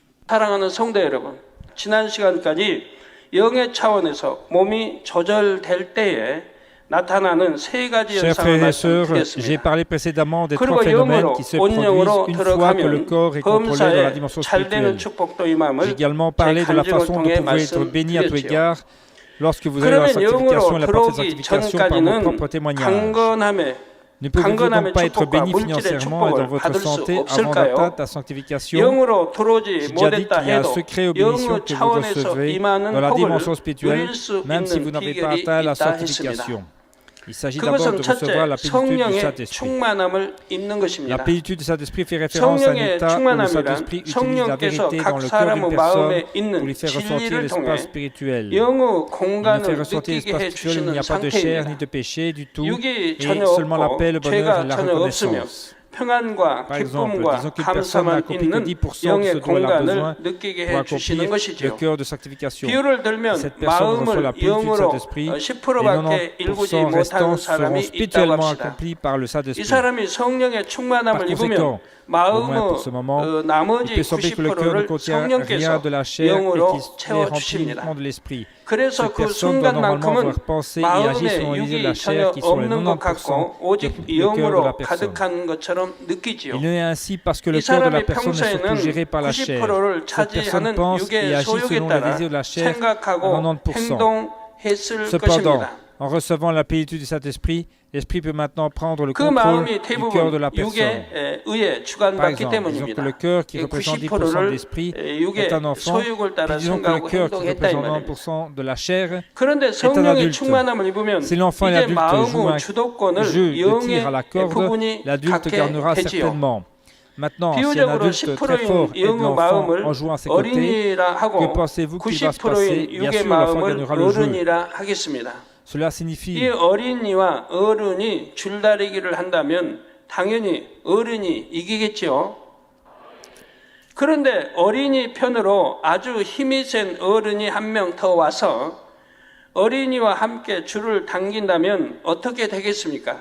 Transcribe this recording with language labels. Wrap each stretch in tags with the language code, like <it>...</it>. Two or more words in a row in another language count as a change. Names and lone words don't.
<ko>사랑하는 성도 여러분, 지난 시간까지 영의 차원에서 몸이 조절될 때에 나타나는 세 가지</ko> <fr>Chers</fr> <ko>현상을</ko> <fr>frères et sœurs, j'ai</fr> <ko>말씀드렸습니다.</ko> <fr>parlé précédemment des trois</fr> <ko>그리고</ko> <fr>phénomènes</fr> <ko>영으로</ko> <fr>qui se</fr> <ko>온영으로</ko> <fr>produisent une fois que le</fr> <ko>들어가면</ko> <fr>corps est contrôlé dans la</fr> <ko>범사에</ko> <fr>dimension</fr> <ko>잘 되는</ko> <fr>spirituelle.</fr> <ko>축복도</ko> <fr>J'ai</fr> <ko>임함을</ko> <fr>également</fr> <ko>제</ko> <fr>parlé de la</fr> <ko>간증을</ko> <fr>façon dont</fr> <ko>통해</ko> <fr>vous pouvez être béni à tous</fr> <ko>말씀드렸지요.</ko> <fr>égards lorsque vous avez la</fr> <ko>그러면</ko> <fr>sanctification</fr> <ko>영으로</ko> <fr>et la parfaite</fr> <ko>들어오기</ko> <fr>sanctification par mon</fr> <ko>전까지는</ko> <fr>propre témoignage.</fr> <ko>강건함에</ko> <fr>Ne pouvez-vous</fr> <ko>강건함의</ko> <fr>donc pas être</fr> <ko>축복과</ko> <fr>béni</fr> <ko>물질의</ko> <fr>financièrement et dans</fr> <ko>축복을</ko> <fr>votre</fr> <ko>받을 수</ko> <fr>santé avant</fr> <ko>없을까요?</ko> <fr>d'atteindre la sanctification?</fr> <ko>영으로 들어오지</ko> <fr>J'ai déjà dit</fr> <ko>못했다</ko> <fr>qu'il y a un</fr> <ko>해도</ko> <fr>secret aux bénédictions</fr> <ko>영의</ko> <fr>que vous</fr> <ko>차원에서</ko> <fr>recevrez</fr> <ko>임하는</ko> <fr>dans la</fr> <ko>복을</ko> <fr>dimension spirituelle,</fr> <ko>누릴 수</ko> <fr>même si vous</fr> <ko>있는</ko> <fr>n'avez pas</fr> <ko>비결이</ko> <fr>atteint la</fr> <ko>있다 했습니다.</ko> <fr>sanctification. Il s'agit d'abord</fr> <ko>그것은</ko> <fr>de recevoir la</fr> <ko>첫째,</ko> <fr>plénitude du</fr> <ko>성령의</ko> <fr>Saint-Esprit.</fr> <ko>충만함을 입는</ko> <fr>La</fr> <ko>것입니다.</ko> <fr>plénitude du Saint-Esprit fait référence à un</fr> <ko>성령의</ko> <fr>état où le</fr> <ko>충만함이란</ko> <fr>Saint-Esprit utilise la</fr> <ko>성령께서</ko> <fr>vérité</fr> <ko>각</ko> <fr>dans le cœur d'une</fr> <ko>사람의</ko> <fr>personne</fr> <ko>마음에</ko> <fr>pour</fr> <ko>있는</ko> <fr>lui faire ressentir</fr> <ko>진리를 통해</ko> <fr>l'espace spirituel.</fr> <ko>영의</ko> <fr>Il nous fait</fr> <ko>공간을</ko> <fr>ressentir</fr> <ko>느끼게</ko> <fr>l'espace spirituel où il n'y</fr> <ko>해주시는</ko> <fr>a pas de chair ni</fr> <ko>상태입니다.</ko> <fr>de péché du tout,</fr> <ko>육이</ko> <fr>et</fr> <ko>전혀</ko> <fr>seulement la paix, le</fr> <ko>없고</ko> <fr>bonheur et</fr> <ko>죄가</ko> <fr>la</fr> <ko>전혀 없으며</ko> <fr>reconnaissance.</fr> <ko>평안과</ko> <fr>Par exemple,</fr> <ko>기쁨과</ko> <fr>disons qu'une personne n'a</fr> <ko>감사만</ko> <fr>accompli que</fr> <ko>있는</ko> <fr>10% de ce</fr> <ko>영의</ko> <fr>dont elle a besoin</fr> <ko>공간을 느끼게</ko> <fr>pour</fr> <ko>해주시는</ko> <fr>accomplir le</fr> <ko>것이죠.</ko> <fr>cœur de sanctification.</fr> <ko>비유를 들면</ko> <fr>Cette personne reçoit la</fr> <ko>마음을</ko> <fr>plénitude du</fr> <ko>영으로</ko> <fr>Saint-Esprit, les</fr> <ko>10%밖에 일구지</ko> <fr>90%</fr> <ko>못하는</ko> <fr>restants seront</fr> <ko>사람이 있다고</ko> <fr>spirituellement</fr> <ko>합시다.</ko> <fr>accomplis par le</fr> <ko>이</ko> <fr>Saint-Esprit.</fr> <ko>사람이 성령의 충만함을</ko> <fr>Par</fr> <ko>입으면</ko> <fr>conséquent, au moins pour ce moment, il</fr> <ko>나머지</ko> <fr>peut sembler que le cœur ne</fr> <ko>90%를</ko> <fr>contient rien</fr> <ko>성령께서</ko> <fr>de la chair et</fr> <ko>영으로</ko> <fr>qu'il est rempli</fr> <ko>채워주십니다.</ko> <fr>uniquement de l'esprit.</fr> <ko>그래서</ko> <fr>Cette</fr> <ko>그</ko> <fr>personne doit normalement</fr> <ko>순간만큼은</ko> <fr>avoir pensé et agi</fr> <ko>마음에</ko> <fr>selon l'idée de</fr> <ko>육이</ko> <fr>la chair</fr> <ko>전혀</ko> <fr>qui sont les</fr> <ko>없는 것</ko> <fr>90%</fr> <ko>같고 오직</ko> <fr>du cœur de la</fr> <ko>영으로</ko> <fr>personne.</fr> <ko>가득한 것처럼 느끼지요.</ko> <fr>Il en est ainsi parce que le</fr> <ko>이</ko> <fr>cœur de la</fr> <ko>사람이</ko> <fr>personne est surtout</fr> <ko>평소에는</ko> <fr>géré par la chair.</fr> <ko>90%를</ko> <fr>Cette personne</fr> <ko>차지하는</ko> <fr>pense et</fr> <ko>육의</ko> <fr>agit</fr> <ko>소욕에</ko> <fr>selon les</fr> <ko>따라</ko> <fr>désirs de la chair à</fr> <ko>생각하고</ko> <fr>90%.</fr> <ko>행동했을</ko> <fr>Cependant,</fr> <ko>것입니다.</ko> <fr>en recevant la plénitude du Saint-Esprit, l'Esprit peut maintenant prendre le</fr> <ko>그</ko> <fr>contrôle</fr> <ko>마음이</ko> <fr>du cœur de</fr> <ko>대부분</ko> <fr>la personne.</fr> <ko>육에 의해</ko> <fr>Par</fr> <ko>주관받기</ko> <fr>exemple, disons que</fr> <ko>때문입니다.</ko> <fr>le cœur qui représente 10% de</fr> <ko>90%를</ko> <fr>l'esprit</fr> <ko>육의</ko> <fr>est un enfant,</fr> <ko>소욕을 따라</ko> <fr>puis disons que le</fr> <ko>생각하고</ko> <fr>cœur qui</fr> <ko>행동했다 이</ko> <fr>représente</fr> <ko>말입니다.</ko> <fr>90% de la chair</fr> <ko>그런데</ko> <fr>un</fr> <ko>성령의</ko> <fr>adulte.</fr> <ko>충만함을 입으면</ko> <fr>Si l'enfant et</fr> <ko>이제</ko> <fr>l'adulte jouent</fr> <ko>마음의</ko> <fr>un</fr> <ko>주도권을</ko> <fr>jeu de tir à la</fr> <ko>영의</ko> <fr>corde,</fr> <ko>부분이</ko> <fr>l'adulte</fr> <ko>갖게</ko> <fr>gagnera</fr> <ko>되지요.</ko> <fr>certainement. Maintenant, si un</fr> <ko>비유적으로</ko> <fr>adulte très fort</fr> <ko>10%인</ko> <fr>aide</fr> <ko>영의</ko> <fr>l'enfant</fr> <ko>마음을</ko> <fr>en jouant à ses côtés,</fr> <ko>어린이라</ko> <fr>que</fr> <ko>하고</ko> <fr>pensez-vous qu'il va se passer?</fr> <ko>90%인</ko> <fr>Bien</fr> <ko>육의</ko> <fr>sûr, l'enfant</fr> <ko>마음을</ko> <fr>gagnera le jeu.</fr> <ko>어른이라 하겠습니다.</ko> <fr>Cela</fr> <ko>이</ko> <fr>signifie</fr> <ko>어린이와 어른이 줄다리기를 한다면 당연히 어른이 이기겠죠. 그런데 어린이 편으로 아주 힘이 센 어른이 한 명 더 와서 어린이와 함께 줄을 당긴다면 어떻게 되겠습니까?</ko>